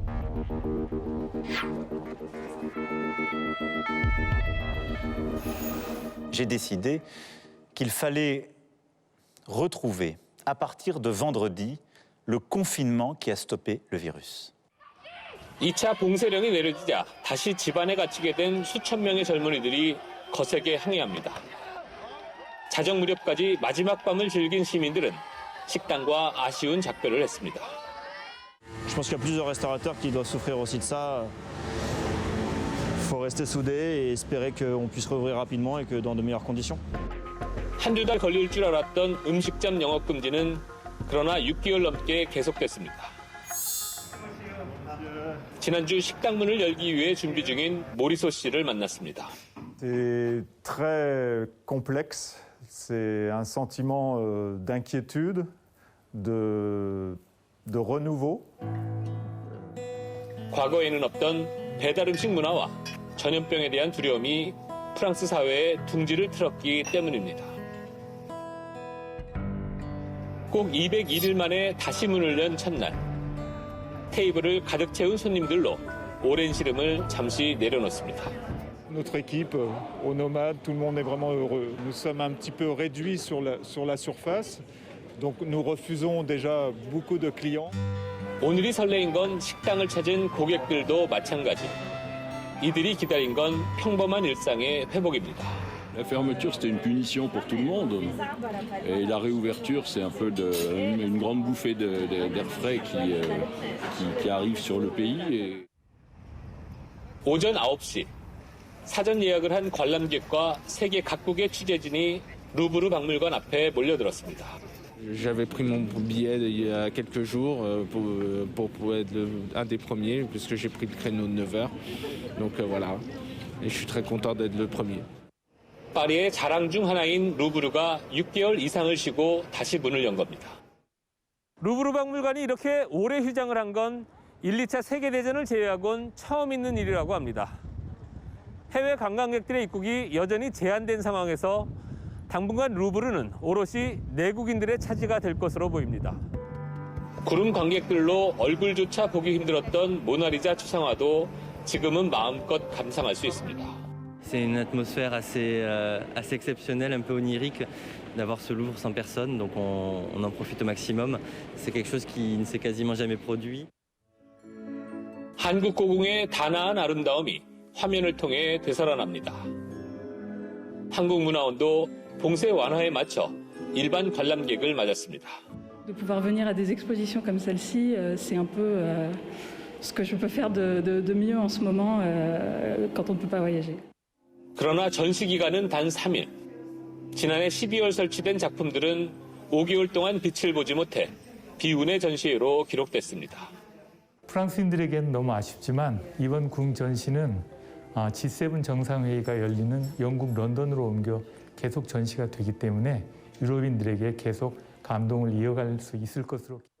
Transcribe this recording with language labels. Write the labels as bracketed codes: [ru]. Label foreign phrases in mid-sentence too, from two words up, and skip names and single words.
[fr] J'ai décidé qu'il fallait retrouver, à partir de vendredi, le confinement qui a stoppé le virus. [ko] 2차 봉쇄령이 내려지자 다시 집안에 갇히게 된 수천 명의 젊은이들이 거세게 항의합니다. 자정 무렵까지 마지막 밤을 즐긴 시민들은 식당과 아쉬운 작별을 했습니다. [fr] Je pense qu'il y a plusieurs restaurateurs qui doivent souffrir aussi de ça. Il faut rester soudés et espérer qu'on puisse rouvrir rapidement et que dans de meilleures conditions. [ko] 한두 달 걸릴 줄 알았던 음식점 영업 금지는 그러나 6개월 넘게 계속됐습니다. 지난주 식당 문을 열기 위해 준비 중인 모리소 씨를 만났습니다. [fr] C'est très complexe. C'est un sentiment d'inquiétude, de renouveau. [ko] 과거에는 없던 배달 음식 문화와 전염병에 대한 두려움이 프랑스 사회에 둥지를 틀었기 때문입니다. 꼭 201일 만에 다시 문을 연 첫날. 테이블을 가득 채운 손님들로 오랜 시름을 잠시 내려놓습니다. [fr] Notre équipe, aux nomades, tout le monde est vraiment heureux. Nous sommes un petit peu réduits sur la surface, donc nous refusons déjà beaucoup de clients. [ko] 오늘이 설레인 건 식당을 찾은 고객들도 마찬가지. 이들이 기다린 건 평범한 일상의 회복입니다. [fr] La fermeture, c'était une punition pour tout le monde. Et la réouverture, c'est un peu une grande bouffée d'air frais qui arrive sur le pays. [ko] 오전 9시, 사전 예약을 한 관람객과 세계 각국의 취재진이 루브르 박물관 앞에 몰려들었습니다. [fr] J'avais pris mon billet il y a quelques jours pour être un des premiers, puisque j'ai pris le créneau de 9h. Donc voilà, et je suis très content d'être le premier. [ko] 파리의 자랑 중 하나인 루브르가 6개월 이상을 쉬고 다시 문을 연 겁니다. 루브르 박물관이 이렇게 오래 휴장을 한 건 1, 2차 세계대전을 제외하곤 처음 있는 일이라고 합니다. 해외 관광객들의 입국이 여전히 제한된 상황에서 당분간 루브르는 오롯이 내국인들의 차지가 될 것으로 보입니다. 구름 관객들로 얼굴조차 보기 힘들었던 모나리자 초상화도 지금은 마음껏 감상할 수 있습니다. [fr] C'est une atmosphère assez exceptionnelle, un peu onirique, d'avoir ce Louvre sans personne, donc on en profite au maximum. C'est quelque chose qui ne s'est quasiment jamais produit. [ko] 한국 고궁의 단아한 아름다움이 화면을 통해 되살아납니다. 한국문화원도 봉쇄 완화에 맞춰 일반 관람객을 맞았습니다. [fr] De pouvoir venir à des expositions comme celle-ci, c'est un peu ce que je peux faire de mieux en ce moment quand on ne peut pas voyager. [ko] 그러나 전시 기간은 단 3일. 지난해 12월 설치된 작품들은 5개월 동안 빛을 보지 못해 비운의 전시회로 기록됐습니다. 프랑스인들에겐 너무 아쉽지만 이번 궁 전시는 G7 정상회의가 열리는 영국 런던으로 옮겨 계속 전시가 되기 때문에 유럽인들에게 계속 감동을 이어갈 수 있을 것으로.